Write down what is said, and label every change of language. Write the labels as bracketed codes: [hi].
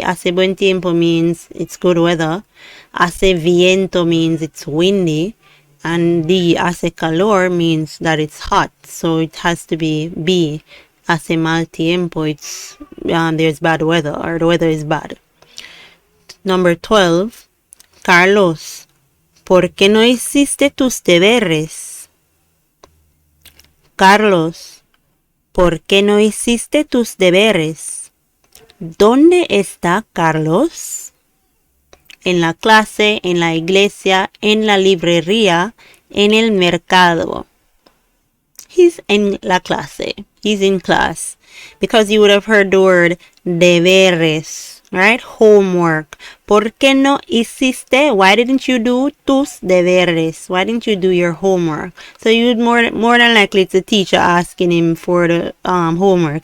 [es] Hace buen tiempo [en] means it's good weather. [es] Hace viento [en] means it's windy. And D. [es] Hace calor [en] means that it's hot. So it has to be B. [es] Hace mal tiempo, [en] it's there's bad weather, or the weather is bad. Number 12. [es] Carlos, ¿por qué no hiciste tus deberes? Carlos, ¿por qué no hiciste tus deberes? ¿Dónde está Carlos? En la clase, en la iglesia, en la librería, en el mercado. [en] He's in [es] la clase. [en] He's in class. Because you would have heard the word deberes, right? Homework. [es] ¿Por qué no hiciste? [en] Why didn't you do [es] tus deberes? [en] Why didn't you do your homework? So you'd more than likely it's a teacher asking him for the homework.